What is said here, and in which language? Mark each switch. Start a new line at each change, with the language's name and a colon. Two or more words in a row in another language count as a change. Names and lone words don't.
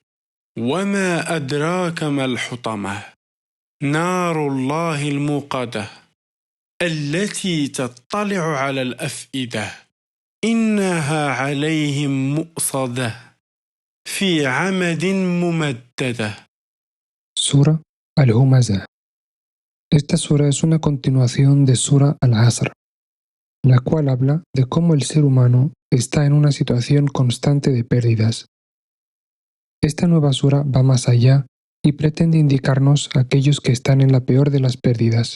Arabic: وما أدراك ما الحطمة نار الله الموقدة التي تطلع على الأفئدة إنها عليهم مؤصدة في عمد ممددة.
Spanish: Sura Al-Humazah. Esta sura es una continuación de Sura Al-Asr, la cual habla de cómo el ser humano está en una situación constante de pérdidas. Esta nueva sura va más allá y pretende indicarnos a aquellos que están en la peor de las pérdidas.